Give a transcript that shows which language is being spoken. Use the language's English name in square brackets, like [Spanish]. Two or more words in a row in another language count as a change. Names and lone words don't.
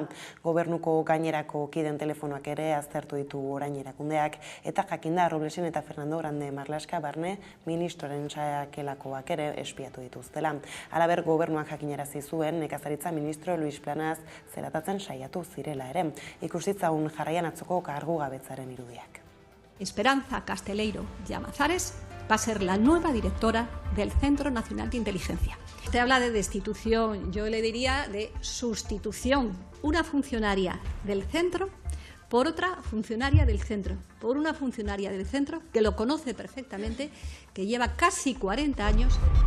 [Basque] Gobernuko gainerako kideen telefonoak ere aztertu ditu orain erakundeak eta jakinda Roblesen eta Fernando Grande Marlaska barne ministroren sakelakoak ere espiatu dituztela. Halaber gobernuak jakinarazi zuen nekazaritza ministro Luis Planas zelatatzen saiatu zirela ere. Ikusitzagun jarraian atzoko kargugabetzaren irudiak. [Spanish] Esperanza Casteleiro Llamazares va a ser la nueva directora del Centro Nacional de Inteligencia. Usted habla de destitución, yo le diría de sustitución. Una funcionaria del centro por otra funcionaria del centro, por una funcionaria del centro que lo conoce perfectamente, que lleva casi 40 años.